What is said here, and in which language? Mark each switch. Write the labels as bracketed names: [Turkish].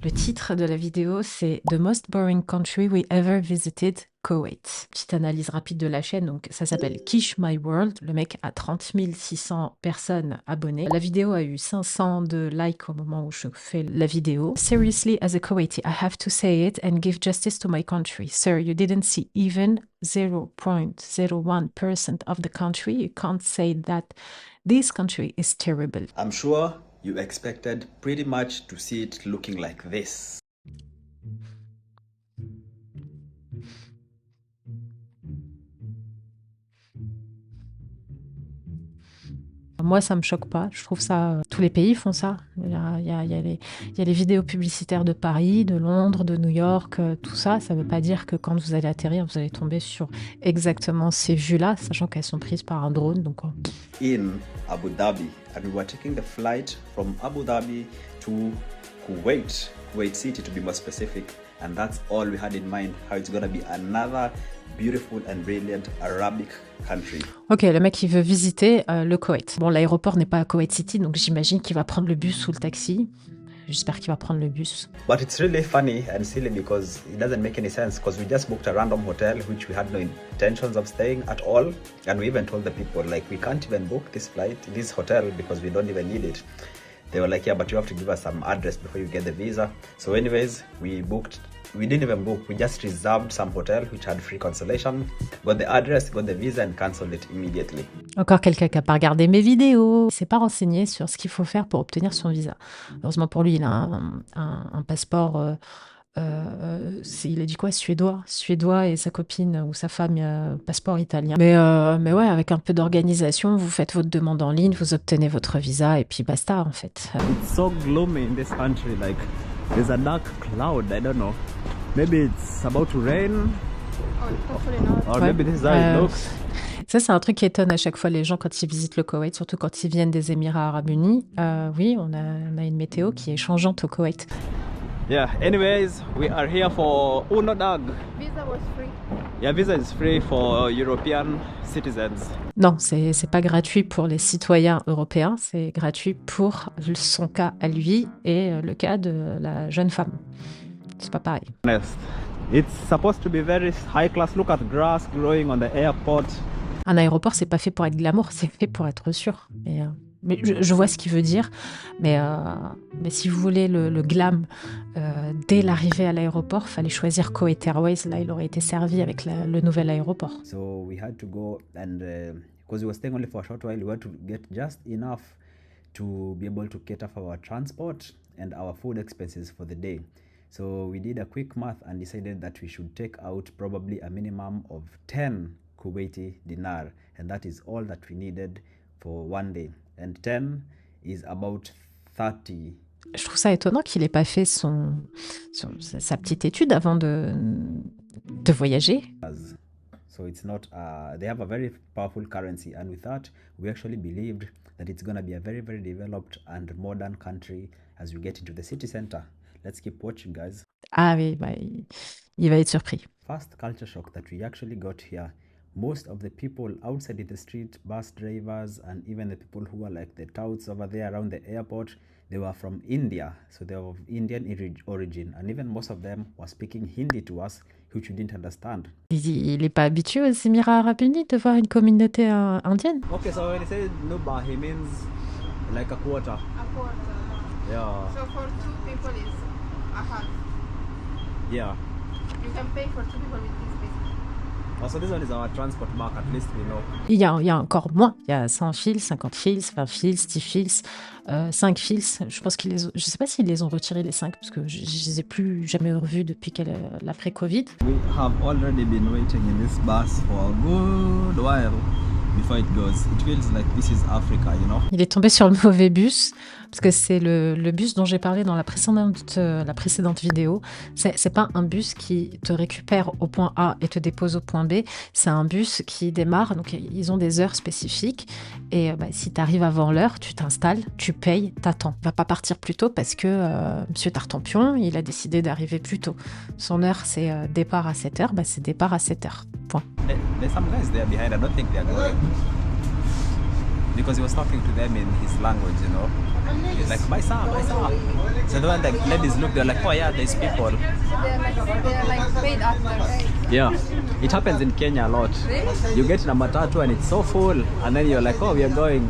[French] Le titre de la vidéo, c'est [English] The Most Boring Country We Ever Visited, [French] Koweït. Petite analyse rapide de la chaîne, donc ça s'appelle Kish My World. Le mec a 30 600 personnes abonnées. La vidéo a eu 500 de likes au moment où je fais la vidéo. [English] Seriously, as a Kuwaiti, I have to say it and give justice to my country. Sir, you didn't see even 0.01% of the country. You can't say that this country is terrible. I'm sure you expected pretty much to see it looking like this. [French] Moi, ça me choque pas. Je trouve ça... tous les pays font ça. Il y a les vidéos publicitaires de Paris, de Londres, de New York, tout ça. Ça ne veut pas dire que quand vous allez atterrir, vous allez tomber sur exactement ces vues-là, sachant qu'elles sont prises par un drone. Donc... [English] In Abu Dhabi, and we were taking the flight from Abu Dhabi to Kuwait City to be more specific, and that's all we had in mind, how it's gonna be another beautiful and brilliant Arabic country. [French] Ok, le mec il veut visiter le Koweït. Bon, l'aéroport n'est pas à Kuwait City, donc j'imagine qu'il va prendre le bus ou le taxi. J'espère qu'il va prendre le bus. [English] But it's really funny and silly because it doesn't make any sense, because we just booked a random hotel which we had no intentions of staying at all, and we even told the people, like, we can't even book this flight, this hotel, because we don't even need it. They were like, yeah, but you have to give us some address before you get the visa. So anyways, we didn't even book, we just reserved some hotel which had free cancellation, got the address, got the visa and cancelled it immediately. [French] Encore quelqu'un qui n'a pas regardé mes vidéos. Il s'est pas renseigné sur ce qu'il faut faire pour obtenir son visa. Heureusement pour lui, il a un passeport, il a dit quoi, suédois, et sa copine ou sa femme, passeport italien. Mais ouais, avec un peu d'organisation, vous faites votre demande en ligne, vous obtenez votre visa et puis basta en fait. [English] It's so gloomy in this country, like there's a dark cloud, I don't know. Maybe it's about to rain. Or maybe this is how it looks. [French] Ça, c'est un truc qui étonne à chaque fois les gens quand ils visitent le Koweït, surtout quand ils viennent des Émirats Arabes Unis. Oui, on a une météo qui est changeante au Koweït. [English] Yeah, anyways, we are here for Uno Dag. Visa was free. Yeah, visa is free for European citizens. [French] Non, c'est pas gratuit pour les citoyens européens, c'est gratuit pour son cas à lui et le cas de la jeune femme. C'est pas pareil. [English] Honest. It's supposed to be very high class. Look at grass growing on the airport. [French] Un aéroport, c'est pas fait pour être glamour, c'est fait pour être sûr. Mais je vois ce qu'il veut dire, mais si vous voulez le glam dès l'arrivée à l'aéroport, fallait choisir Kuwait Airways. Là, il aurait été servi avec le nouvel aéroport. [English] So we had to go and because we were staying only for a short while, we had to get just enough to be able to cater for our transport and our food expenses for the day. So we did a quick math and decided that we should take out probably a minimum of 10 Kuwaiti dinar, and that is all that we needed for one day. And 10 is about 30. [French] Je trouve ça étonnant qu'il n'ait pas fait sa petite étude avant de voyager. [English] So it's not, they have a very powerful currency, and with that, we actually believed that it's going to be a very, very developed and modern country as we get into the city center. Let's keep watching, guys. [French] Ah oui, il va être surpris. [English] First culture shock that we actually got here. Most of the people outside in the street, bus drivers, and even the people who are like the touts over there around the airport, they were from India. So they were of Indian origin. And even most of them were speaking Hindi to us, which we didn't understand. [French] Il n'est pas habitué aux Émirats Arabes Unis de voir une communauté indienne. [English] Okay, so when he says nuba, he means like a quarter. A quarter. Yeah. So for two people is a half. Yeah. You can pay for two people with this business. Also, this one is our transport mark, at least we know. [French] Il y a encore moins. Il y a 100 fils, 50 fils, 20 fils, 10 fils, 5 fils. Je pense je ne sais pas s'ils les ont retirés les 5, parce que je ne les ai plus jamais revus depuis l'après-Covid. [English] We have already been waiting in this bus for a good while before it goes. It feels like this is Africa, you know. [French] Il est tombé sur le mauvais bus, parce que c'est le bus dont j'ai parlé dans la précédente vidéo. C'est pas un bus qui te récupère au point A et te dépose au point B. C'est un bus qui démarre, donc ils ont des heures spécifiques. Et si tu arrives avant l'heure, tu t'installes, tu payes, t'attends. Il va pas partir plus tôt parce que Monsieur Tartampion, il a décidé d'arriver plus tôt. Son heure, c'est départ à 7h, c'est départ à 7h. Point. [English] There's some guys there behind, I don't think they are going. Because he was talking to them in his language, you know. He's like, buy some, buy some. So when the ladies look, they're like, oh yeah, there's people. They're like paid actors. Yeah, it happens in Kenya a lot. You get in a matatu and it's so full, and then you're like, oh, we are going.